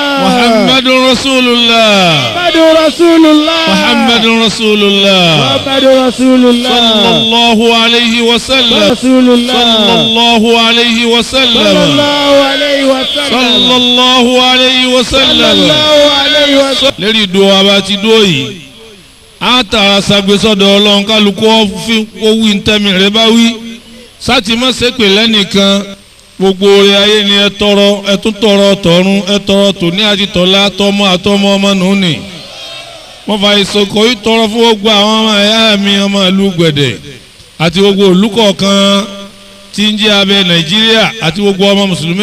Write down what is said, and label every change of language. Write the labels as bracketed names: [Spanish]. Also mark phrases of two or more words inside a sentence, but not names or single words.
[Arabic] محمد رسول الله محمد رسول الله محمد رسول الله محمد رسول الله صلى الله عليه وسلم رسول الله صلى الله عليه وسلم صلى الله عليه وسلم صلى الله عليه صلى وسلم الله عليه وسلم [Yoruba] lérí ìdó wa bá ti dó yìí àtàrà ṣàgbésọ́dọ̀ ọlọ́run kálukú owó ìtẹ́mi rẹ bá wí sátì má ṣépè lẹ́nìkan gbogbo orí ayé ni ẹ tọrọ ẹ tún tọrọ tọ̀run ẹ tọrọ tòní àti tọ̀la tọmọ àtọmọ ọmọ nùní wọ́n fa ìsọkọ̀ yìí tọrọ fún gbogbo àwọn ọmọ ẹ̀yà mi ọmọ ìlú Gbẹ̀dẹ̀ àti gbogbo olùkọ̀ọ̀kan tí ń jẹ́ abẹ Nàìjíríà àti gbogbo ọmọ mùsùlùmí